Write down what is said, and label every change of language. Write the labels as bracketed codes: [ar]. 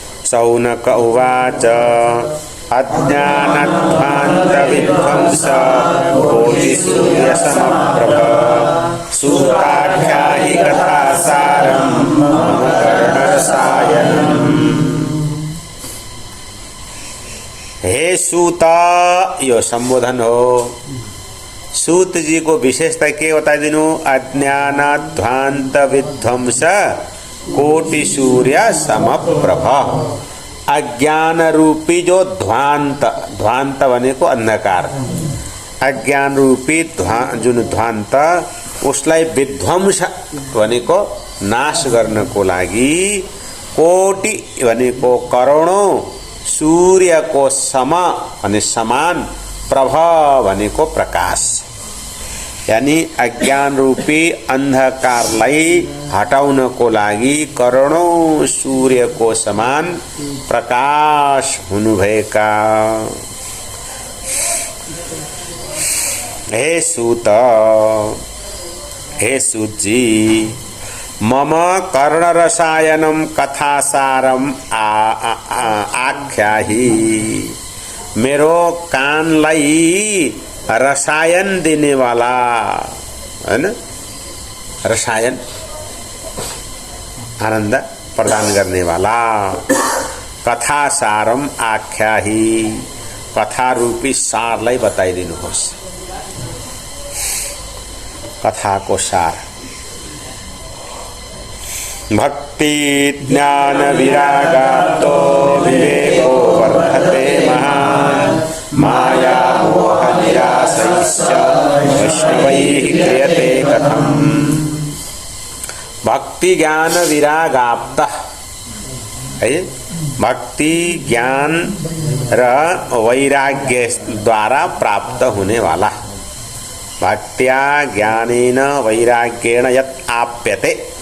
[sa] शौनक उवाच अज्ञानध्वान्तविध्वंस कोटिसूर्यसमप्रभ सूताख्यायि कथासारं मम कर्णरसायनम्। [ne] हे सूत, यो संबोधन हो। सूत जी को विशेषता के बताइदिनु? [sa] अज्ञानध्वान्त विध्वंस कोटि सूर्य समप्रभ। [ne] अज्ञान रूपी जो ध्वांत, ध्वांत भनेको अंधकार, अज्ञान रूपी जुन ध्वांत, उसलाई विध्वंस भनेको नाश गर्नको लागि, कोटि भनेको करोडौं, सूर्यको सम अनि समान, प्रभ भनेको प्रकाश, यानी अज्ञान रूपी अंधकारलाई हटाउनको लागि करोडौं सूर्यको समान प्रकाश हुनुभएका हे सूत, हे सूतजी, [sa] मम कर्णरसायनम कथासारम आख्याहि। [ne] मेरो कानलाई रसायन [hi] देने वाला, है ना, [ne] रसायन [hi] आनंद प्रदान करने वाला [ne] कथा सारम आख्याहि। कथा रूपी सारलाई बताइदिनुहोस्। [sa] कथा को सार भक्ति ज्ञान विरागातो विवेको वर्धते महान् माया मोह निराशैश्च वैष्णवैः क्रियते कथम्। [hi] भक्ति ज्ञान विरागाप्त है, भक्ति ज्ञान र वैराग्य द्वारा प्राप्त होने वाला। [sa] भक्त्या ज्ञानेन वैराग्येण यत् आप्यते।